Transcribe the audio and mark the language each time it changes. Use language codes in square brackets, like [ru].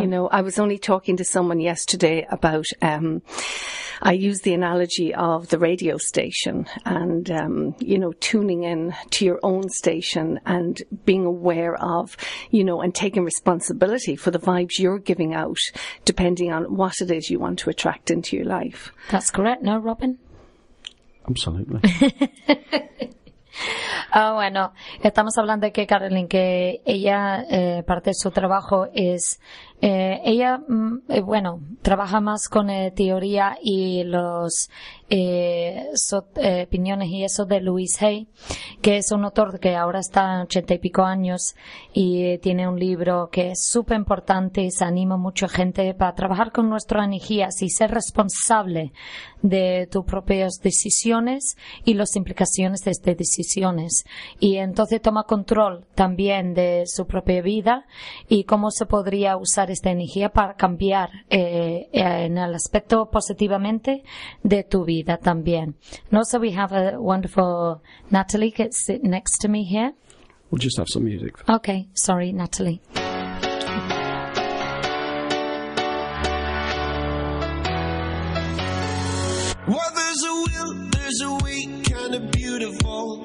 [en] You know, I was only talking to someone yesterday about, I use the analogy of the radio station and, you know, tuning in to your own station and being aware of, you know, and taking responsibility for the vibes you're giving out, depending on what it is you want to attract into your life. That's correct. No, Robin? Absolutely. [es] Oh, bueno, estamos hablando de que Carolyn, que ella, parte de su trabajo es, ella, bueno, trabaja más con teoría y los opiniones y eso de Louise Hay, que es un autor que ahora está en 80 y pico años y tiene un libro que es súper importante y se anima mucho gente para trabajar con nuestras energías y ser responsable de tus propias decisiones y las implicaciones de estas decisiones. Y entonces toma control también de su propia vida y cómo se podría usar esta energía para cambiar en el aspecto positivamente de tu vida. [en] That [es] también. [en] And also we have a wonderful Natalie that's sitting next to me here. We'll just have some music. Okay, sorry, Natalie. Well, there's a will, there's a way, kind of beautiful.